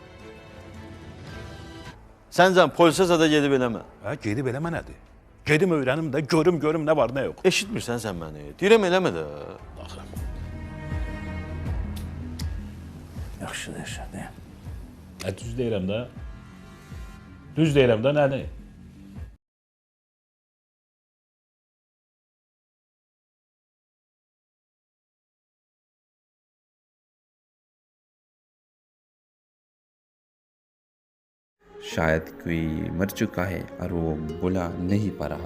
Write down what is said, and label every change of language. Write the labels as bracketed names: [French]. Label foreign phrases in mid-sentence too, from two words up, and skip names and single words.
[Azerbaijani] Səncə polisə zada gedib eləmə. Hə, gedib eləmə nədir? Gedim öyrənim də, görüm nə var, nə yox. Eşitmirsən sən məni. Deyirəm eləmə də. Baxın. Yaxşı deyirsən, Düz deyirəm də. Düz deyirəm də, nədir? [Hindi] शायद कोई मर चुका है और वो बुला नहीं पा रहा।